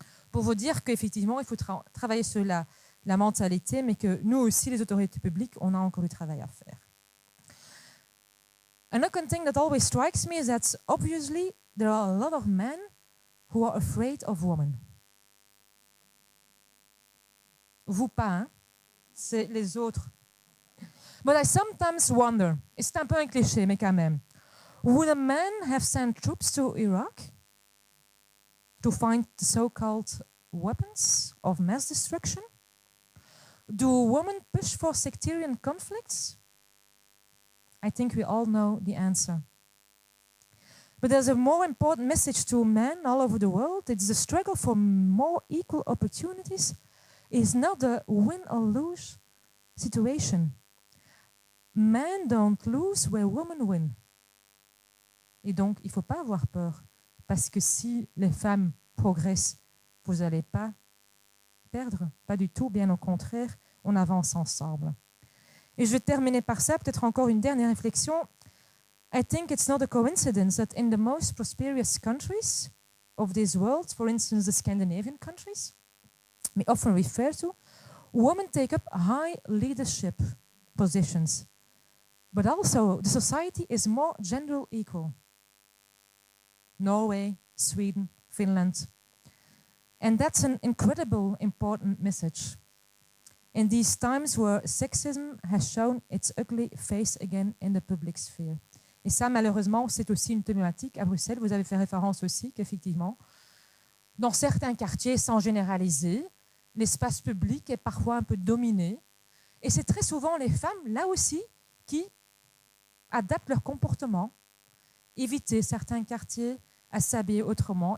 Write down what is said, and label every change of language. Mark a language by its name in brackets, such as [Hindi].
[French] Pour vous dire qu'effectivement, il faut travailler sur la mentalité, mais que nous aussi, les autorités publiques, on a encore du travail à faire. [English] Another thing that always strikes me is that obviously there are a lot of men who are afraid of women. [French] Vous pas, hein? C'est les autres. [English] But I sometimes wonder, [French] et c'est un peu un cliché, mais quand même, [English] would a man have sent troops to Iraq to find the so-called weapons of mass destruction? Do women push for sectarian conflicts? I think we all know the answer. But there's a more important message to men all over the world. It's the struggle for more equal opportunities is not a win or lose situation. Men don't lose where women win. [French] Et donc, il ne faut pas avoir peur. Parce que si les femmes progressent, vous n'allez pas perdre. Pas du tout, bien au contraire, on avance ensemble. Et je vais terminer par ça, peut-être encore une dernière réflexion. [English] I think it's not a coincidence that in the most prosperous countries of this world, for instance the Scandinavian countries, we often refer to, women take up high leadership positions. But also the society is more gender equal. Norway, Sweden, Finland. And that's an incredible important message. In these times where sexism has shown its ugly face again in the public sphere. [French] Et ça, malheureusement, c'est aussi une thématique à Bruxelles. Vous avez fait référence aussi qu'effectivement, dans certains quartiers, sans généraliser, l'espace public est parfois un peu dominé. Et c'est très souvent les femmes, là aussi, qui adaptent leur comportement, éviter certains quartiers, à s'habiller autrement.